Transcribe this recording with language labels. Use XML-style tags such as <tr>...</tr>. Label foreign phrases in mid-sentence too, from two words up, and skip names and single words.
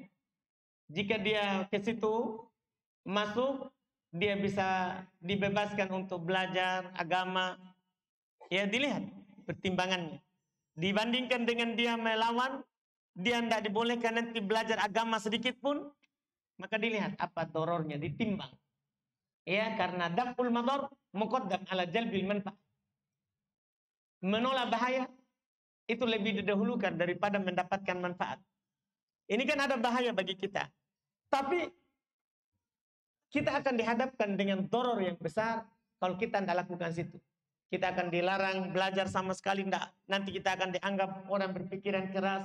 <id>Jika dia ke situ masuk, dia bisa dibebaskan untuk belajar agama. Ya, dilihat pertimbangannya. Dibandingkan dengan dia melawan, dia tidak dibolehkan nanti belajar agama sedikit pun, maka dilihat apa dorornya, ditimbang. Ya, karena</id> <ar>دفع المضار مقدم على جلب المنفعة.</ar> <id>Menolak bahaya itu lebih didahulukan daripada mendapatkan manfaat. Ini kan ada bahaya bagi kita. Tapi kita akan dihadapkan dengan doror yang besar kalau kita tidak lakukan situ. Kita akan dilarang belajar sama sekali, tidak. Nanti kita akan dianggap orang berpikiran keras.</id>